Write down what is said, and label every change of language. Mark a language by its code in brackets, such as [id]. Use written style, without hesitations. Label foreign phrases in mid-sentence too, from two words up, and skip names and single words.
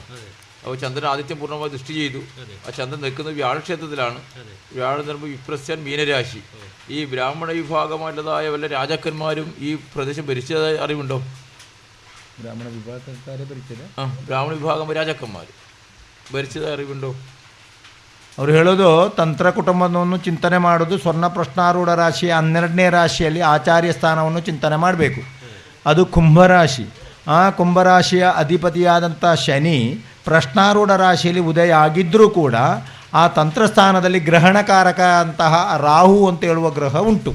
[ml] അപ്പോൾ ചന്ദ്രൻ ആദിത്യം പൂർണ്ണമായി ദൃഷ്ടി ചെയ്തു. ആ ചന്ദ്രൻ നിൽക്കുന്നത് വ്യാഴക്ഷേത്രത്തിലാണ്. വ്യാഴം നിൽക്കുമ്പോൾ വിപ്രസ്യൻ മീനരാശി. ഈ ബ്രാഹ്മണ വിഭാഗമായിട്ടുള്ളതായ വല്ല രാജാക്കന്മാരും ഈ പ്രദേശം ഭരിച്ചതായ അറിവുണ്ടോ? ബ്രാഹ്മണ വിഭാഗക്കാരെ ഭരിച്ചത്? ബ്രാഹ്മണ വിഭാഗം രാജാക്കന്മാർ [kn] ಭರಿಸಿದ ಅರಿವುಂಟು? ಅವರು ಹೇಳೋದು ತಂತ್ರ ಕುಟುಂಬವನ್ನು ಚಿಂತನೆ ಮಾಡೋದು ಸ್ವರ್ಣ ಪ್ರಶ್ನಾರೂಢ ರಾಶಿಯ 12ನೇ ರಾಶಿಯಲ್ಲಿ ಆಚಾರ್ಯ ಸ್ಥಾನವನ್ನು ಚಿಂತನೆ ಮಾಡಬೇಕು. ಅದು ಕುಂಭರಾಶಿ. ಆ ಕುಂಭರಾಶಿಯ ಅಧಿಪತಿಯಾದಂಥ ಶನಿ ಪ್ರಶ್ನಾರೂಢ ರಾಶಿಯಲ್ಲಿ ಉದಯ ಆಗಿದ್ದರೂ ಕೂಡ ಆ ತಂತ್ರಸ್ಥಾನದಲ್ಲಿ ಗ್ರಹಣಕಾರಕ ಅಂತಹ ರಾಹು ಅಂತ ಹೇಳುವ ಗ್ರಹ ಉಂಟು.